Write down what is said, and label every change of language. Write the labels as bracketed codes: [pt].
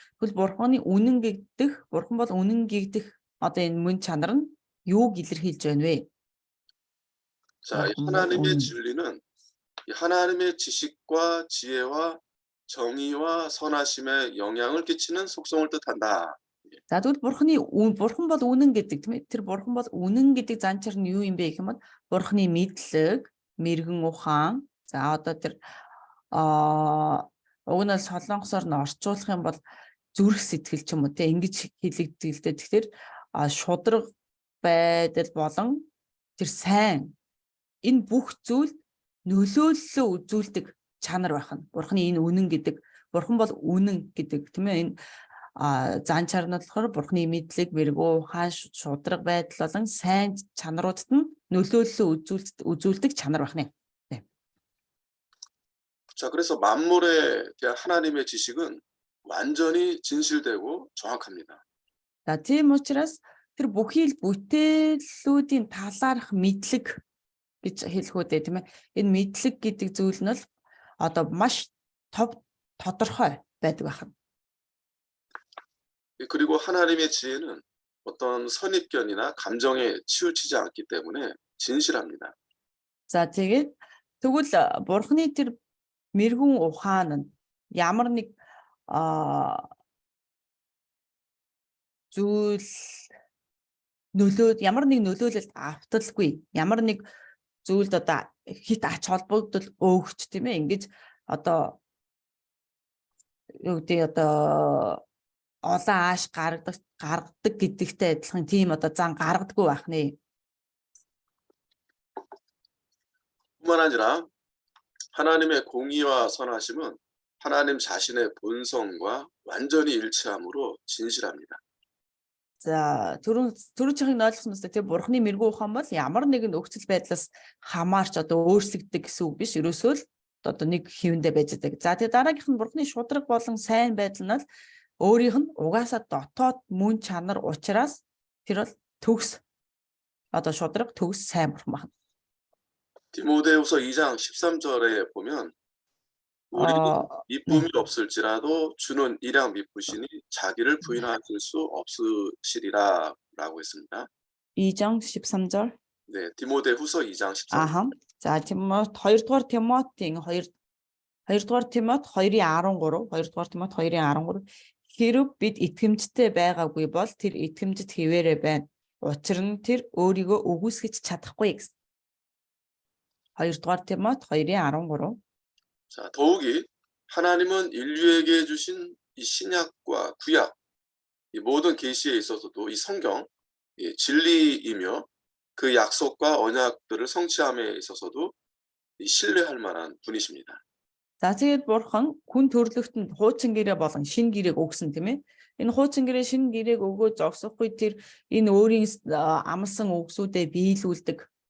[mn] Тэгвэл бурханы үнэн гэдэг бурхан бол үнэн гэдэг одоо энэ мөн чанар нь юуг илэрхийлж байна вэ? [ko] 자, 하나님의 진리는 하나님의 지식과 지혜와 정의와 선하심에 영향을 끼치는 속성을 뜻한다. [mn] За тэгвэл бурхан бол үнэн гэдэг тийм ээ тэр бурхан бол үнэн гэдэг занчаар нь юу юм бэ гэх юм бол бурханы мэдлэг, мэрэгэн ухаан за одоо тэр уг нь солонгосоор нь орчуулах юм бол зүрх сэтгэл ч юм уу те ингэж хэлэгддэг л дээ. Тэгэхээр шудраг байдал болон тэр сайн энэ бүх зүйл нөлөөллөө үзүүлдэг чанар байх нь. Бурханы энэ үнэн гэдэг бурхан бол үнэн гэдэг тийм ээ энэ зан чанар нь болохоор бурханы мэдлэг, мэрэгүү, ухаан, шудраг байдал болон сайн чанаруудад нь нөлөөллөө үзүүлдэг чанар байх нэ. [ko] 자, 그래서 만물에 대한 하나님의 지식은 완전히 진실되고 정확합니다. [mn] За тийм учраас тэр бүхий л бүтээллүүдийн талаарх мэдлэг гэж хэлэх үү тийм ээ. Энэ мэдлэг гэдэг зүйл нь бол одоо маш тодорхой байдаг байна. [ko] 그리고 하나님의 지혜는 어떤 선입견이나 감정에 치우치지 않기 때문에 진실합니다. [mn] За тэгээд тэгвэл бурханы тэр мэрэгүн ухаан нь ямар нэг зүйл ямар нэг нөлөөлөлт авталгүй ямар нэг зүйлд одоо хит ач холбогдол өөгч тийм ээ ингэж одоо юу гэдэг одоо олон ааш гаргадаг гэдэгтэй адилхан тийм одоо зан гаргадаггүй байх нэ. [ko] 뿐만 아니라 하나님의 공의와 선하심은 하나님 자신의 본성과 완전히 일치함으로 진실합니다. [mn] За түрүүн чихийг ойлгосон мэт тийм бурхны мэрэгүү ухаан бол ямар нэгэн нөхцөл байдлаас хамаарч одоо өөрчлөгддөг гэсэн үг биш. Ерөөсөө л одоо нэг хэвэндээ байж байгаа. За тэгээ дараагийнх нь бурхны шудраг болон сайн байдал нь өөрийнх нь угаасаа дотоод мөн чанар учраас тэр бол төгс одоо шудраг төгс сайн бурхан байна. [ko] 디모데후서 2장 13절에 보면 우리는 네. 이쁨이 없을지라도 주는 일양 미쁘시니 자기를 부인하실 수 없으시리라라고 했습니다. 2장 13절. 네, 디모데후서 2장 13절. [mn] 아하. За Тимот 2-р Тимотийн 2-р Тимот 2:13, 2-р Тимот 2:13 хэрв бид итгэмжтэй байгаагүй бол тэр итгэмжид хэвээрээ байна. Учир нь тэр өөрийгөө үгүйсгэж чадахгүй гэсэн. 2-р Тимот 2:13. [ko] 자, 더욱이 하나님은 인류에게 주신 이 신약과 구약, 이 모든 계시에 있어서도 이 성경, 이 진리이며 그 약속과 언약들을 성취함에 있어서도 이 신뢰할 만한 분이십니다. [mn] За тэгээд бурхан хүн төрлөختөнд хуучин гэрээ болон шин гэрээг өгсөн тийм ээ. Энэ хуучин гэрээ шин гэрээг өгөө зогсохгүй тэр энэ өөрийн амлсан үгсүүдэд биелүүлдэг.